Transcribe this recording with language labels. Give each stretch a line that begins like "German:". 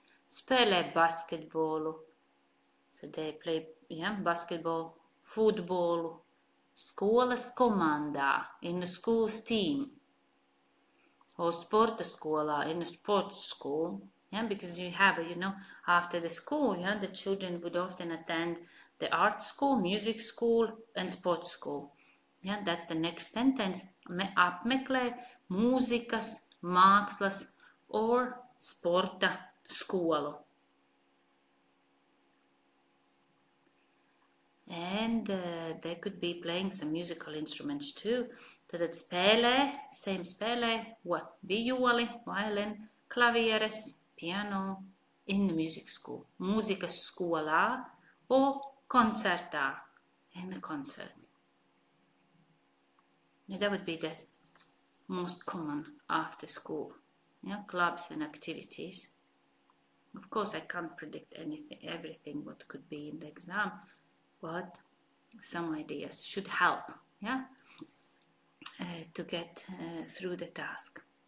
Latvian: Spēlē basketbolu,
English: so they play, basketball, football,
Latvian: skolas komandā,
English: in the school's team, or
Latvian: sporta skolā,
English: in a sports school, because you have, after the school, the children would often attend the art school, music school, and sports school. Yeah, that's the next sentence.
Latvian: Apmeklē mūzikas, mākslas
English: or
Latvian: sporta skolu.
English: And they could be playing some musical instruments too.
Latvian: Tad spēlē,
English: same
Latvian: spēlē,
English: what?
Latvian: Violi,
English: violin,
Latvian: klavieres,
English: piano, in the music school.
Latvian: Mūzikas skolā
English: or
Latvian: koncertā,
English: in the concert. Now, that would be the most common after school, clubs and activities. Of course, I can't predict everything what could be in the exam, but some ideas should help, to get through the task.